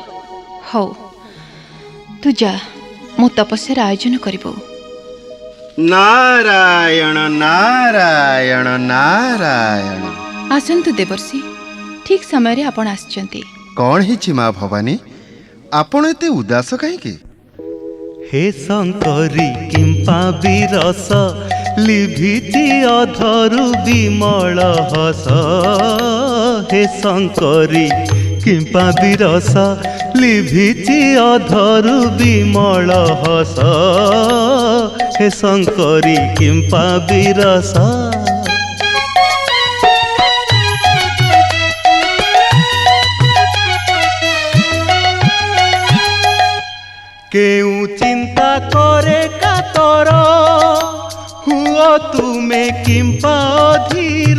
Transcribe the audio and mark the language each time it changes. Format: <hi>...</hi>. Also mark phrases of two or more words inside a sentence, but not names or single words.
<or>ହଉ, ତୁ ଯା, ମୁଁ ତପସ୍ୟାର ଆୟୋଜନ କରିବୁ। ନାରାୟଣ ନାରାୟଣ ନାରାୟଣ। ଆସନ୍ତୁ ଦେବର୍ଷି, ଠିକ୍ ସମୟରେ ଆପଣ ଆସିଛନ୍ତି। କ'ଣ ହେଇଛି ମା ଭବାନୀ, ଆପଣ ଏତେ ଉଦାସ କାହିଁକି? ହେ ଶଙ୍କରୀ କିମ୍ପା ବିରସ ଲିଭିଛି ଅଧରୁ ବିମଳ ହସ। ହେ ଶଙ୍କରୀ କିମ୍ପା ବିରସ ଲିଭିଛି ଅଧରୁ ବିମଳ ହସ। ହେ ଶଙ୍କରୀ କିମ୍ପା ବିରସ। କେଉଁ ଚିନ୍ତା କରେ କାତର ହୁଅ ତୁମେ କିମ୍ପା ଧୀର।</or>